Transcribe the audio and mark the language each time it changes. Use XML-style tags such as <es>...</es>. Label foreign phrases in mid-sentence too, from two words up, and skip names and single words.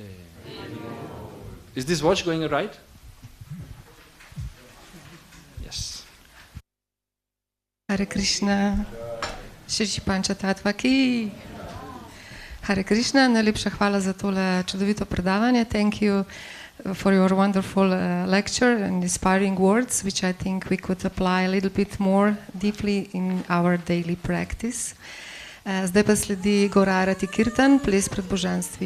<en>Is this watch going right? Yes.</en> <hi>हरे कृष्ण। श्रीश्री पंच तत्त्व की.</hi> <sl>Hare Krishna, najlepša hvala za tole čudovito predavanje.</sl> <en>Thank you for your wonderful lecture and inspiring words, which I think we could apply a little bit more deeply in our daily practice.</en> <sl>Zdaj pa sledi Gora Arati Kirtan, ples pred božanstvi.</sl>